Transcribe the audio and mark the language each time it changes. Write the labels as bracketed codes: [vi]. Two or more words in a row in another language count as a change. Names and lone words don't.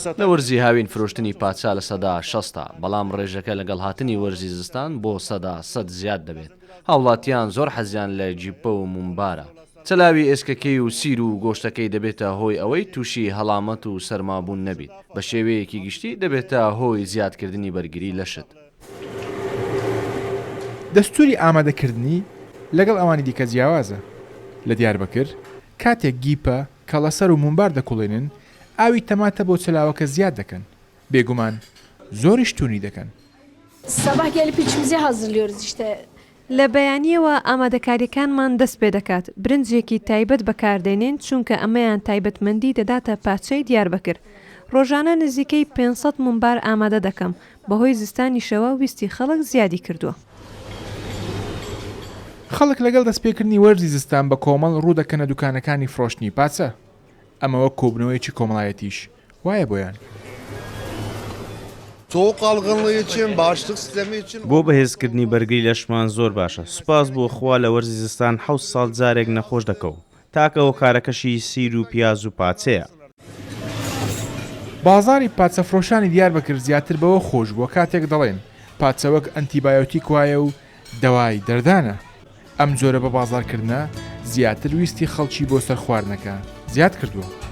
[ckb] لە وەرزی هاوین فرۆشتنی پاچە لە 60 بەڵام ڕێژەکە لەگەڵ هاتنی وەرزی زستان بۆ 100 زیاد دەبێت هاوڵاتیان زۆر حەزیان لە جیپە و ممبارە چەلاوی ئێسکەکەی و سیر و گۆشتەکەی دەبێتە هۆی ئەوەی تووشی هەڵامەت و سەرمابوون نەبیت بە شێوەیەکی گشتی دەبێتە هۆی زیادکردنی بەرگری لە شت دەستوری ئامادەکردنی لەگەڵ ئەوانی دیکە جیاوازە لە دیاربەکر کاتێک گیپە کە لەسەر و ممبار دەکوڵێنن ئاوی تەماتە بۆ چلاوەکە زیاد دەکەن بێگومان زۆریش توونی دەکەن [tr] Sabah gelip içimizi hazırlıyoruz işte. [ckb] لە بەیانیەوە ئامادەکاریەکانمان دەست پێ دەکات برنجێکی تایبەت بەکاردێنین چونکە ئەمەیان تایبەتمەندی دەداتە پاچەی دیاربەکر ڕۆژانە نزیکەی 500 ممبار ئامادە دەکەم بەهۆی زستانیشەوە ویستی خەڵک زیادی کردووە خەڵک لەگەڵ دەستپێکردنی وەرزی زستان بە کۆمەڵ ڕوو دەکەنە دوکانەکانی فرۆشتنی پاچە ئەمەوە کۆبنەوەیکی کۆمەڵایەتیش وایە بۆیان [tr] soğuk algınlığı için, bağışıklık sistemi için [ckb] بۆ بەهێزکردنی بەرگری لەشمان زۆر باشە سوپاس بۆ خوا لە وەرزی زستان 7 ساڵ جارێک نەخۆش دەکەوت تاکەەوە کارەکەشی سیر و پیاز و پاچەیە بازاری پاچە فرۆشانی دیاربەکر زیاتر بەوە خۆش بووە کاتێک دەڵێن پاچە وەک ئەنتیبایۆتیک وایە و دەوای دەردانە ئەم جۆرە بە بازارکردنە زیاتر ویستی خەڵکی بۆ سەر خواردنەکە زیاد کردووە